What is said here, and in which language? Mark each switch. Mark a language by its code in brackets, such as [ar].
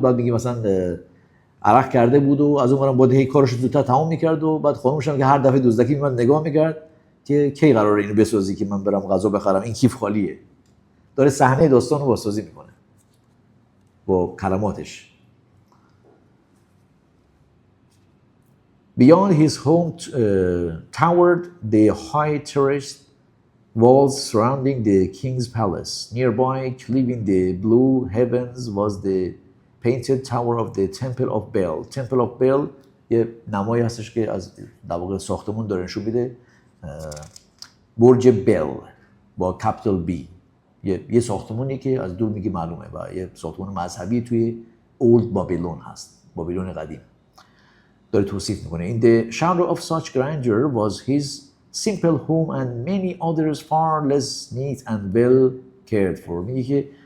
[fa] بعد میگه مثلا عرق کرده بود و از اون برام باید هی کارش زودتر تمام میکرد و بعد خانومش هم که هر دفعه دزدکی میاد نگاه میکرد که کی قراره اینو بسازی که من برم غذا بخرم، این کیف خالیه. داره صحنه داستان رو بازسازی میکنه با کلماتش. [en] Beyond his home towered the high terraced walls surrounding the king's palace. Nearby, cleaving the blue heavens, was the painted tower of the Temple of Bel. [fa] Temple of Bel یه نمایی هستش که از در واقع ساختمون داره نشون میده. برج بل با کپیتال بی، یه ساختمونی که از دور میگه معلومه و یه ساختمون مذهبی توی اولد بابلون هست، بابلون قدیم. داره توصیف میکنه. [en] In the shadow of such grandeur was his simple home and many others far less neat and well cared for. [fa] میگه که